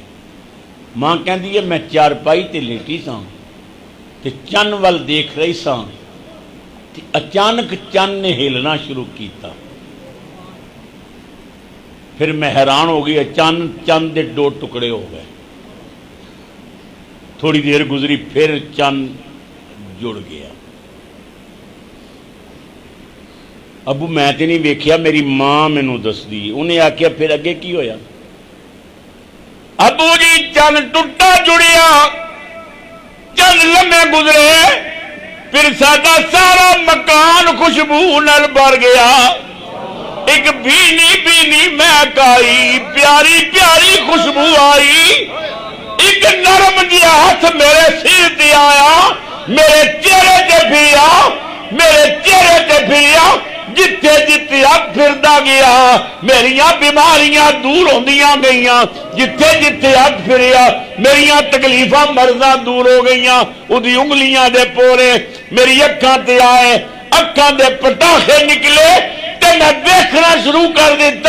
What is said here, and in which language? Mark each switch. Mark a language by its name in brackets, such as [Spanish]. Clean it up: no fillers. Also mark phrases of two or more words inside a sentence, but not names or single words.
[Punjabi] ماں کہندی ہے میں چارپائی تے لیٹی سا تے چن ول دیکھ رہی سا، اچانک چن نے ہلنا شروع کیتا، پھر میں حیران ہو گئی، چند دے دو ٹکڑے ہو گئے، تھوڑی دیر گزری پھر چند جڑ گیا۔ ابو میں تے نہیں ویکھیا، میری ماں مینوں دس دی۔ انہیں آکھیا پھر اگے کی ہویا؟ ابو جی چند ٹوٹا جڑیا، چند لمحے گزرے، پھر ساڈا سارا مکان خوشبو نال بھر گیا، ایک بھینی بھینی مہک آئی، پیاری پیاری خوشبو آئی، ایک نرم جہا ہاتھ میرے سر تے آیا، میرے چہرے تے پھریا، میرے چہرے تے پھریا، جتھے جتھے اب پھردا گیا میریاں بیماریاں دور ہوندیاں گئیاں، جتھے جتھے اب پھریا میریاں تکلیفاں مرضاں دور ہو گئیاں، اودی انگلیاں دے پورے میری اکھاں تے آئے، اکھاں دے پٹاخے نکلے تے میں دیکھنا شروع کر دیتا۔